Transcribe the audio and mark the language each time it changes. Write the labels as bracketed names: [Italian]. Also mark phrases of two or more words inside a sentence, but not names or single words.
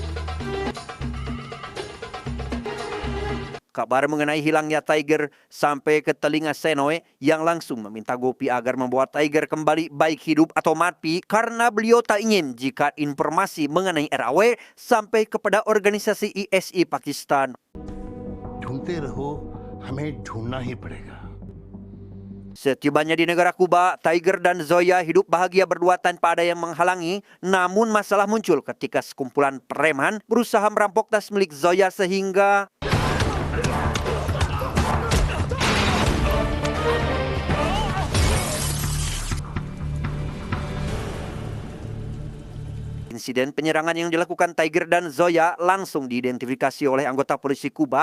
[Indonesian] Kabar mengenai hilangnya Tiger sampai ke telinga Senoy yang langsung meminta Gopi agar membawa Tiger kembali baik hidup atau mati karena beliau tak ingin jika informasi mengenai RAW sampai kepada organisasi ISI Pakistan. [Hindi] ढूंढते रहो हमें ढूंढना ही पड़ेगा [Indonesian] Setibanya di negara Kuba, Tiger dan Zoya hidup bahagia berdua tanpa ada yang menghalangi. Namun masalah muncul ketika sekumpulan preman berusaha merampok tas milik Zoya sehingga insiden penyerangan yang dilakukan Tiger dan Zoya langsung diidentifikasi oleh anggota polisi Kuba.